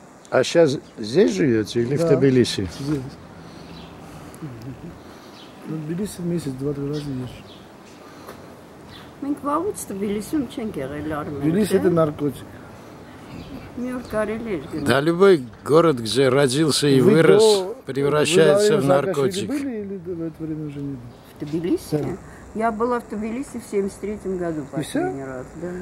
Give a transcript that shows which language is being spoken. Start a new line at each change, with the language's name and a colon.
Russian: А сейчас здесь живете или в Тбилиси? здесь. Ну, Тбилиси месяц, 2-3 раза ешь.
Armenian: Մենք վաղուց Թբիլիսում չենք եղել Արմեն։
Russian: Тбилиси это наркотик.
Armenian: Մի օր կարելի էր գնալ։
Russian: Да любой город, где родился и вырос, превращается в наркотик. Вы были или в это время уже не были? В Тбилиси? Я была в Тбилиси в 73-м году последний раз, да.